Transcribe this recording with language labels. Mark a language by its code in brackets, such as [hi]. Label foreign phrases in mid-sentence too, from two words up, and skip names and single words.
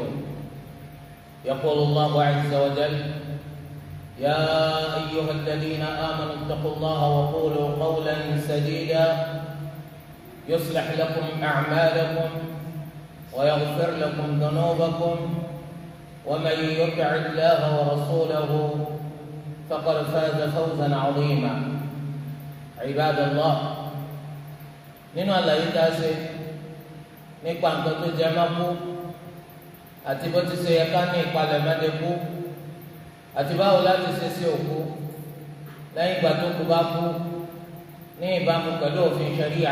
[ar] يقول الله عز وجل: يا أيها الذين آمنوا اتقوا الله وقولوا قولا سديدا يصلح لكم أعمالكم ويغفر لكم ذنوبكم ومن يطع الله ورسوله فقد فاز فوزا عظيما. عباد الله، [yo] nínú àlàyé tá a ṣe nípa nǹkan tó jẹ mọ́ kú àti bó ti ṣe yẹ ká ní ìpalẹ̀mọ́dé kú àti báwo láti ṣe sí òkú lẹ́yìn ìgbà tó kú bá kú ní ìbámu pẹ̀lú òfin ṣẹ̀ríà.